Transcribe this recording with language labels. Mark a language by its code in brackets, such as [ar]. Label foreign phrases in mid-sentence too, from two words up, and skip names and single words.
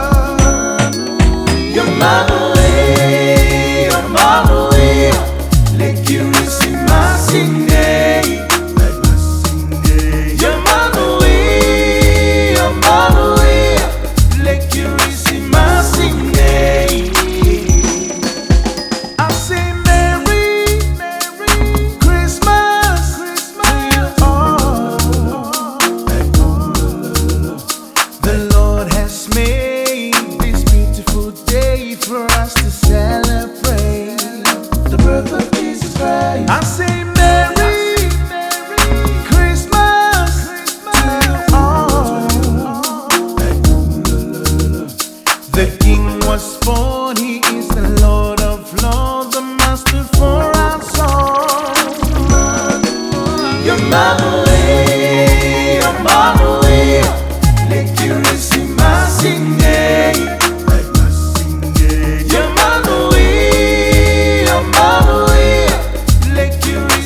[sm] Yamanui, le Kerisimasi nei. Yamanui, le Kerisimasi nei. [en] I say Merry Christmas to you all. The Lord has made this beautiful day for us to celebrate the birth of Jesus Christ. I say Merry Christmas to you all. The King was born, He is the Lord of Lords, the Master for our soul. [sm] Yamanui, le Kerisimasi nei. Yamanui, le Kerisimasi.